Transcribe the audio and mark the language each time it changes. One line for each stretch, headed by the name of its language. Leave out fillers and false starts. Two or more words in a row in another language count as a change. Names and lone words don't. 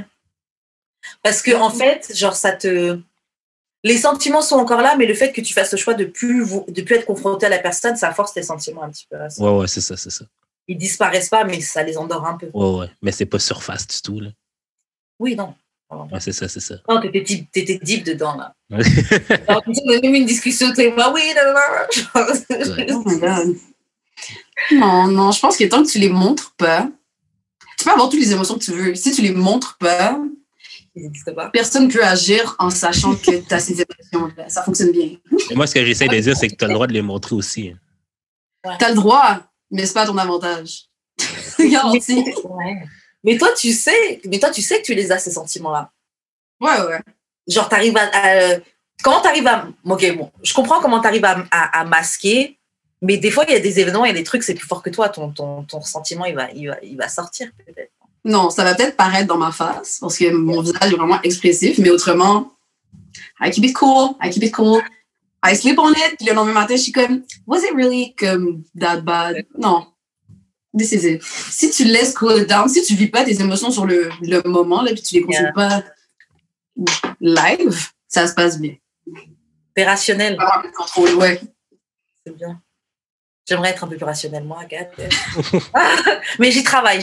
French: Parce que, en fait, genre, les sentiments sont encore là, mais le fait que tu fasses le choix de plus être confronté à la personne, ça force tes sentiments un petit peu. Ouais, c'est ça. Ils disparaissent pas, mais ça les endort un peu. Ouais, mais c'est pas surface du tout, là. Oui, non. Ouais, c'est ça. Non, t'étais deep dedans, là. Alors, on a même une discussion, t'es pas, oui, non.
English: Oh my God.
French: Non, je pense que tant que tu les montres pas, tu peux avoir toutes les émotions que tu veux. Si tu les montres pas, personne ne peut agir en sachant que tu as ces émotions. Ça fonctionne bien. Et moi, ce que j'essaie de dire, c'est que tu as le droit de les montrer aussi. Ouais. Tu as le droit, mais c'est pas à ton avantage. Garanti. Ouais. Mais toi, tu sais que tu les as, ces sentiments-là. Ouais. Genre, t'arrives comment t'arrives à... Ok, bon, je comprends comment t'arrives à masquer, mais des fois, il y a des événements, il y a des trucs, c'est plus fort que toi. Ton sentiment, il va sortir, peut-être. Non, ça va peut-être paraître dans ma face, parce que mon visage est vraiment expressif, mais autrement,
English: I keep it cool. I sleep on it,
French: puis le lendemain matin, je suis comme,
English: was it really comme that bad? Non. This is it.
French: Si tu laisses
English: cool down,
French: si tu vis pas tes émotions sur le moment, là, puis tu les consultes pas live, ça se passe bien. T'es rationnel. Avoir le contrôle, ouais. C'est bien. J'aimerais être un peu plus rationnelle, moi, Agathe. Mais j'y travaille.